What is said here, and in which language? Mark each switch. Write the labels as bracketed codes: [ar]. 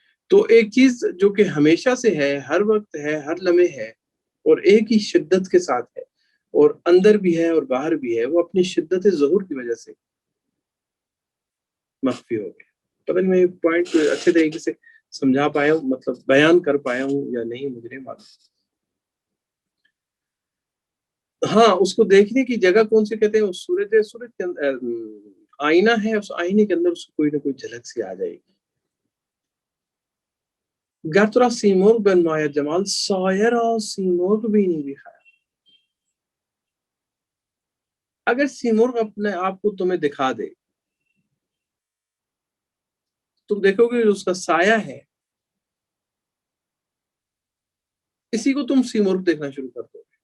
[ur] تو ایک چیز جو کہ ہمیشہ سے ہے، ہر وقت ہے، ہر لمحے ہے، اور ایک ہی شدت کے ساتھ ہے، اور اندر بھی ہے اور باہر بھی ہے، وہ اپنی شدت ظہور کی وجہ سے مخفی ہو گئے. پتہ نہیں میں یہ پوائنٹ اچھے طریقے سے سمجھا پایا ہوں، مطلب بیان کر پایا ہوں یا نہیں مجھے نہیں معلوم. ہاں اس کو دیکھنے کی جگہ کون سی کہتے ہیں؟ سورج کے اندر آئینہ ہے، اس آئینے کے اندر اس کو کوئی نہ کوئی جھلک سی آ جائے گی. [fa] گر تو را سیمرغ بنماید جمال، سایه را سیمرغ بینی بخیر. [ur] اگر سیمرغ اپنے آپ کو تمہیں دکھا دے، تم دیکھو گے اس کا سایہ ہے، اسی کو تم سیمرغ دیکھنا شروع کر دو.